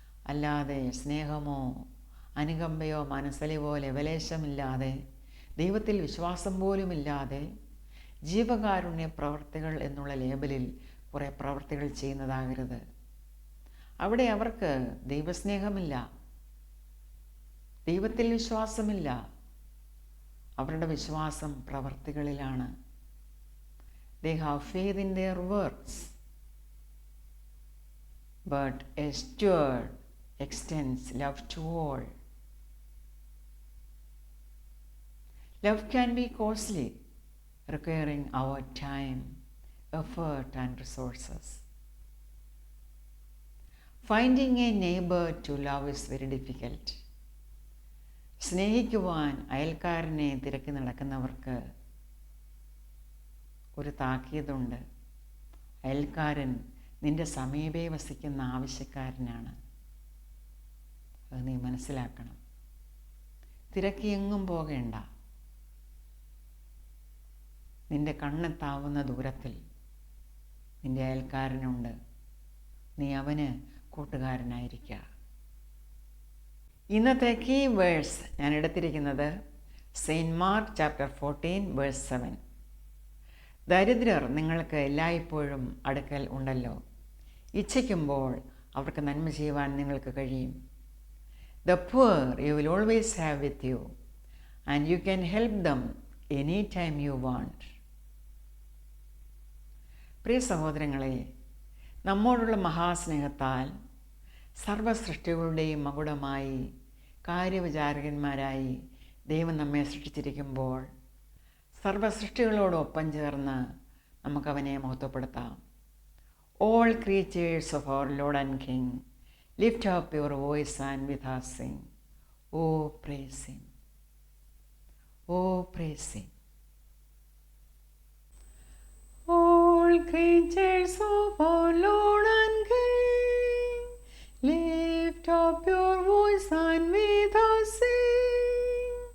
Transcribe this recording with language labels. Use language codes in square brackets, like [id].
[ml] അല്ലാതെ സ്നേഹമോ അനുകമ്പയോ മനസ്സലിവോ ലവലേശമില്ലാതെ, ദൈവത്തിൽ വിശ്വാസം പോലുമില്ലാതെ ജീവകാരുണ്യ പ്രവർത്തികൾ എന്നുള്ള ലേബലിൽ കുറേ പ്രവർത്തികൾ ചെയ്യുന്നതാകരുത്. അവിടെ അവർക്ക് ദൈവസ്നേഹമില്ല, ദൈവത്തിൽ വിശ്വാസമില്ല. അവരുടെ വിശ്വാസം പ്രവർത്തികളിലാണ്. [en] They have faith in their works, but a steward extends love to all. Love can be costly, requiring our time, effort and resources. Finding a neighbor to love is very difficult. [ml] സ്നേഹിക്കുവാൻ അയൽക്കാരനെ തിരക്കി നടക്കുന്നവർക്ക് ഒരു താക്കീതുണ്ട്. അയൽക്കാരൻ നിന്റെ സമീപേ വസിക്കുന്ന ആവശ്യക്കാരനാണ്. അത് നീ മനസ്സിലാക്കണം. തിരക്കി എങ്ങും പോകേണ്ട. നിന്റെ കണ്ണെത്താവുന്ന ദൂരത്തിൽ നിന്റെ അയൽക്കാരനുണ്ട്. നീ അവന് കൂട്ടുകാരനായിരിക്കുക. ഇന്നത്തെ കീ വേഴ്സ് ഞാൻ എടുത്തിരിക്കുന്നത് സെയിൻറ്റ് മാർക്ക് ചാപ്റ്റർ 14 വേഴ്സ് 7. ദരിദ്രർ നിങ്ങൾക്ക് എല്ലായ്പ്പോഴും അടുക്കൽ ഉണ്ടല്ലോ, ഇച്ഛിക്കുമ്പോൾ അവർക്ക് നന്മ ചെയ്യുവാൻ നിങ്ങൾക്ക് കഴിയും. [en] The poor you will always have with you, and you can help them anytime you want. [ml] പ്രിയ സഹോദരങ്ങളെ, നമ്മോടുള്ള മഹാസ്നേഹത്താൽ സർവ്വസൃഷ്ടികളുടെയും മകുടമായി കാര്യവിചാരകന്മാരായി ദൈവം നമ്മെ സൃഷ്ടിച്ചിരിക്കുമ്പോൾ സർവ്വസൃഷ്ടികളോടൊപ്പം ചേർന്ന് നമുക്കവനെ മഹത്വപ്പെടുത്താം. [en] All creatures of our Lord and King, lift up your voice and with us sing. Oh, praise Him. Oh, praise Him. All creatures of our Lord and King, lift up your voice and with us sing.